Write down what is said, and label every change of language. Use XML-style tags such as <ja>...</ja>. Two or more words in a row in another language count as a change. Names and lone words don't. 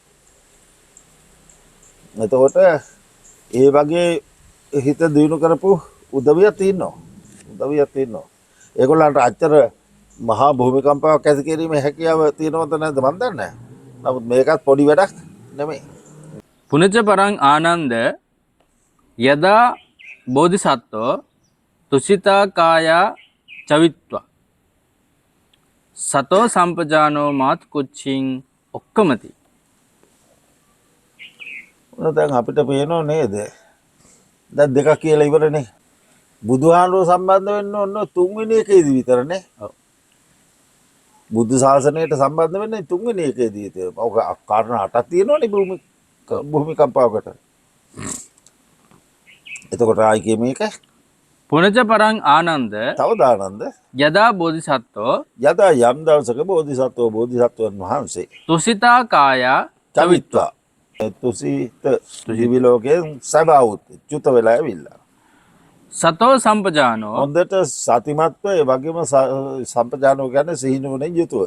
<si>එතකොට ඒ වගේ හිත දිනු කරපු උදවියක් තියෙනවා. ඒගොල්ලන්ට අච්චර මහා භූමිකම්පාවක් ඇති කිරීමේ හැකියාව තියෙනවද නැද්ද මන් දන්නේ නැහැ. නමුත් මේකත් පොඩි වැඩක් නෙමෙයි.</si> <pi>පුනච පරං ආනන්ද යදා බෝධිසත්වෝ තුසිතා කායා චවිත්වා සතෝ සම්පජානෝ මාත් කුච්චින් ඔක්කමති.</pi> <si>දැන් අපිට පේනෝ නේද? දැන් දෙකක් කියලා ඉවරනේ. බුදුහාමුදුරුවෝ සම්බන්ධ වෙන්න ඕන තුන්වෙනි එකේදී විතරනේ. බුද්ධ ශාසනයට සම්බන්ධ වෙන්නේ තුන්වෙනි එකේදී. ඔක කාරණා 8ක් තියෙනවනේ භූමිකම්පාවකට. එතකොට ආයි මේක</si> <pi>පුනච පරං ආනන්ද</pi> <si>තවද ආනන්ද</si> <pi>යදා බෝධිසත්වෝ</pi> <si>යදා යම් දවසක බෝධිසත්වයන් වහන්සේ</si> <pi>තුසිතා කායා</pi> <si>චවිත්වා තුසිත දිවි ලෝකයෙන් සබවුත් චුත වෙලා ඇවිල්ලා</si> <pi>සතෝ සම්පජානෝ</pi> <si>හොඳට සතිමත්ව ඒ වගේම සම්පජානෝ කියන්නේ සිහිනුවණින් යුතුව</si>